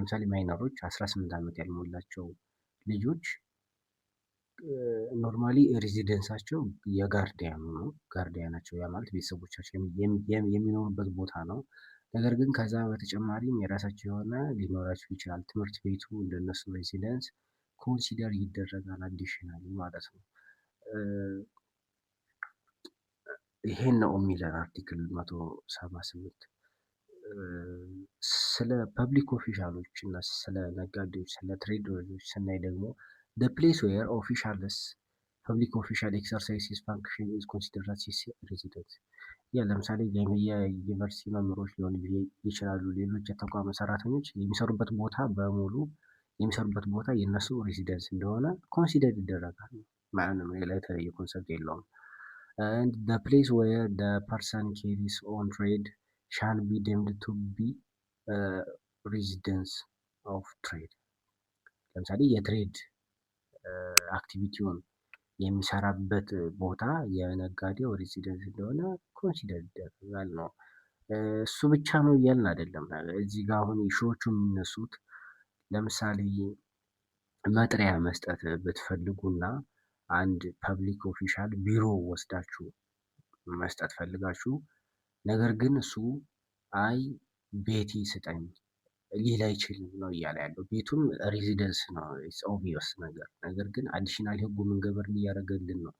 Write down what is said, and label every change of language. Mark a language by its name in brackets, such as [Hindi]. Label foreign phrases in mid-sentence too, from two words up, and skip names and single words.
[Amharic] ለምሳሌ ማይነሮች 18 ዓመት ያልሞላቸው ልጆች ኖርማሊ ሬዚደንሳቸው የጋርዲያኑ ነው። ጋርዲያናቸው ያ ማለት ቤተሰቦቻቸው የሚኖሩበት ቦታ ነው። ነገር ግን ከዛ በተጨማሪም የራሳቸው የሆነ ሊኖራቸው ይችላል። ትምህርት ቤቱ እንደነሱ ሬዚደንስ ኮንሲደር ይደረጋል አዲሽናሊ ማለት ነው። ይሄን ነው የሚለን አርቲክል 178። ስለ ፐብሊክ ኦፊሻሎች እና ስለ ነጋዴዎች፣ ስለ ትሬደሮች ስናይ ደግሞ [English] the place where officials public official exercise his function is considered as his residence። [Amharic] ያ ለምሳሌ የዩኒቨርሲቲ መምህሮች ሊሆኑ ይችላሉ። ሌሎች የተቋም ሰራተኞች የሚሰሩበት ቦታ በሙሉ የሚሰሩበት ቦታ የእነሱ ሬሲደንስ እንደሆነ ኮንሲደር ይደረጋል። ማንም ሌላ የተለየ ኮንሰፕት የለውም። [English] and the place where the person carries on trade shall be deemed to be residence of trade። [Amharic] ለምሳሌ የትሬድ አክቲቪቲውን የሚሰራበት ቦታ የነጋዴው ሬሲደንስ እንደሆነ ኮንሲደር ይደረጋል ነው። እሱ ብቻ ነው እያልን አይደለም። እዚህ ጋር አሁን ኢሹዎቹ የሚነሱት ለምሳሌ መጥሪያ መስጠት ብትፈልጉና አንድ [English] public official [Amharic] ቢሮ ወስዳችሁ መስጠት ፈልጋችሁ፣ ነገር ግን እሱ አይ ቤቴ ስጠኝ ሊል አይችልም ነው እያለ ያለው። ቤቱም ሬዚደንስ ነው ኦብቪየስ ነገር። ነገር ግን አዲሽናል ህጉ ምን ገበርን እያደረገልን ነው?